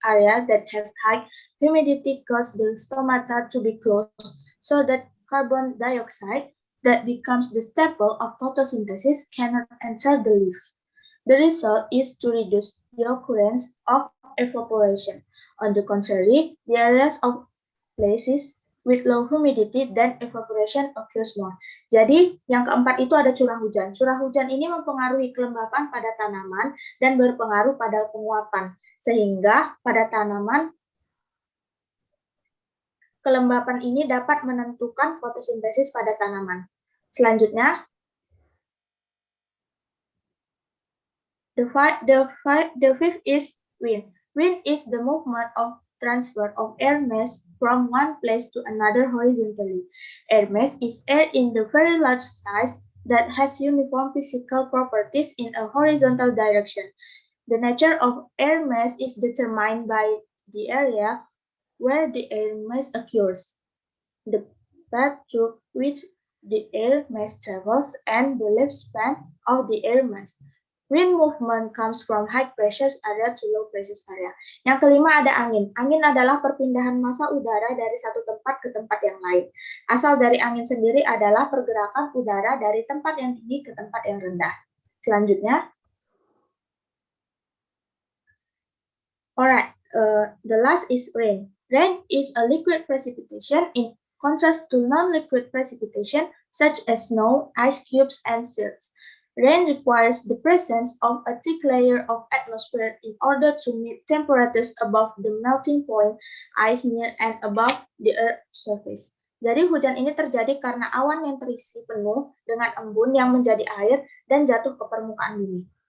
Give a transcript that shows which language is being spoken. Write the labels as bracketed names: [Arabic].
[English] Areas that have high humidity cause the stomata to be closed so that carbon dioxide that becomes the staple of photosynthesis cannot enter the leaves. The result is to reduce the occurrence of evaporation. On the contrary, the areas of places with low humidity then evaporation occurs more. [Indonesian] Jadi, yang keempat itu ada curah hujan. Curah hujan ini mempengaruhi kelembapan pada tanaman dan berpengaruh pada penguapan. Sehingga pada tanaman, kelembapan ini dapat menentukan fotosintesis pada tanaman. Selanjutnya, [English] The fifth is wind. Wind is the movement of transfer of air mass from one place to another horizontally. Air mass is air in the very large size that has uniform physical properties in a horizontal direction. The nature of air mass is determined by the area where the air mass occurs, the path through which the air mass travels, and the lifespan of the air mass. Wind movement comes from high pressure area to low pressure area. [Indonesian] Yang kelima ada angin. Angin adalah perpindahan massa udara dari satu tempat ke tempat yang lain. Asal dari angin sendiri adalah pergerakan udara dari tempat yang tinggi ke tempat yang rendah. [English] Selanjutnya, alright, the last is rain. Rain is a liquid precipitation in contrast to non-liquid precipitation such as snow, ice cubes, and silts. Rain requires the presence of a thick layer of atmosphere in order to meet temperatures above the melting point, ice near and above the Earth's surface. [Indonesian] Jadi hujan ini terjadi karena awan yang terisi penuh dengan embun yang menjadi air dan jatuh ke permukaan bumi.